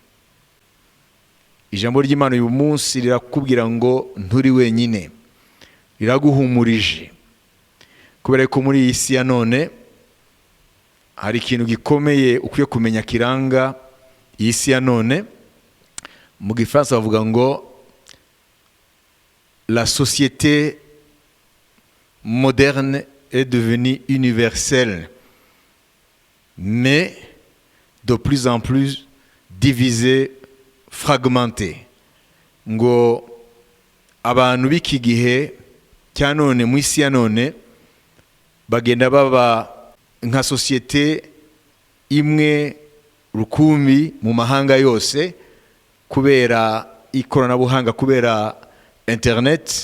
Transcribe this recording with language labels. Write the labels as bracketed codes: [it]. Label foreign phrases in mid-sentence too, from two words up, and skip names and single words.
[rw] Ijambo ry'Imana uyu munsi rirakubwira ngo nturi wenyine, riraguhumurije kubera ko muri iyi si ya none hari ikintu gikomeye ukwiye kumenya kiranga iyi si ya none. Mu Gifaransa bavuga ngo [fr] la société moderne est devenue universelle, mais de plus en plus divisée, fragmentée. [rw] Ngo abantu b'iki gihe cya none mu isi ya none bagenda baba nka société imwe rukumbi mu mahanga yose kubera ikoranabuhanga, kubera internet.